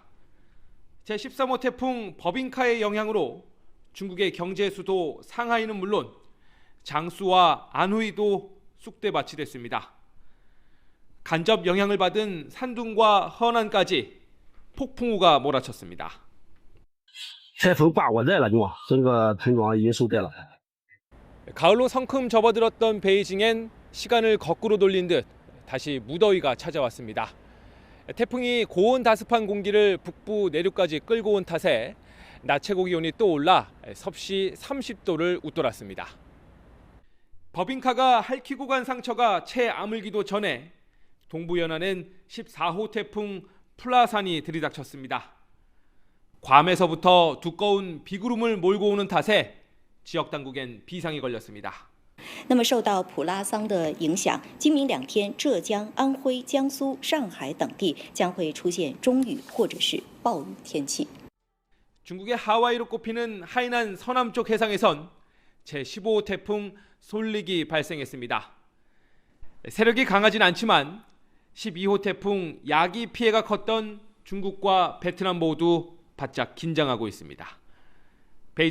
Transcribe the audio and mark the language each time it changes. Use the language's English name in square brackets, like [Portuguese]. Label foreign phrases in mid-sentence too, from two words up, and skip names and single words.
[Korean] 제13호 태풍 버빙카의 영향으로 중국의 경제 수도 상하이는 물론 장수와 안후이도 쑥대밭이 됐습니다. 간접 영향을 받은 산둥과 허난까지 폭풍우가 몰아쳤습니다. [Chinese] 台风把我带了，整个村庄已经受灾了。 [Korean] 가을로 성큼 접어들었던 베이징엔 시간을 거꾸로 돌린 듯 다시 무더위가 찾아왔습니다. 태풍이 고온 다습한 공기를 북부 내륙까지 끌고 온 탓에 낮 최고 기온이 또 올라 섭씨 30도를 웃돌았습니다. 버빙카가 핥히고 간 상처가 채 아물기도 전에 동부 연안엔 14호 태풍 플라산이 들이닥쳤습니다. 괌에서부터 두꺼운 비구름을 몰고 오는 탓에 지역 당국엔 비상이 걸렸습니다. [Chinese] 那么受到普拉桑的影响，今明两天，浙江、安徽、江苏、上海等地将会出现中雨或者是暴雨天气。 [Korean] 중국의 하와이로 꼽히는 하이난 서남쪽 해상에선 제15호 태풍 솔릭이 발생했습니다. 세력이 강하진 않지만 12호 태풍 야기 피해가 컸던 중국과 베트남 모두 바짝 긴장하고 있습니다.